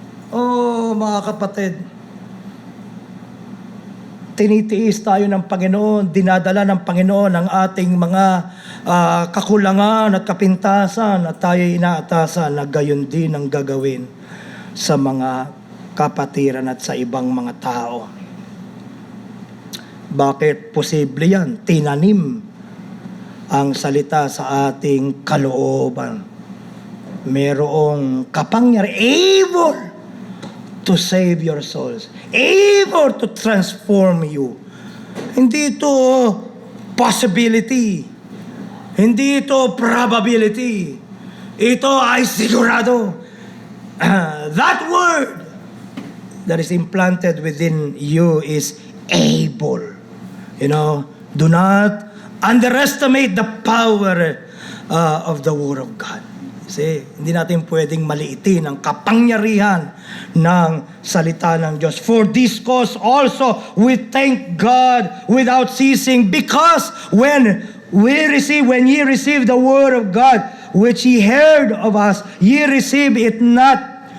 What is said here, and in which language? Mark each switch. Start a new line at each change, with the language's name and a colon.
Filipino: Oh, mga kapatid, tinitiis tayo ng Panginoon, dinadala ng Panginoon ang ating mga kakulangan at kapintasan, at tayo inaatasan na gayon din ang gagawin sa mga kapatiran at sa ibang mga tao. Bakit posible yan? Tinanim ang salita sa ating kalooban. Merong kapangyarihan,
English: able to save your souls, able to transform you.
Filipino: Hindi ito possibility, hindi ito probability, ito ay sigurado.
English: That word that is implanted within you is able. Do not underestimate the power of the Word of God.
Filipino: Kasi hindi natin pwedeng maliitin ang kapangyarihan ng salita ng Diyos.
English: For this cause also we thank God without ceasing, because when ye receive the Word of God, which ye heard of us, ye receive it not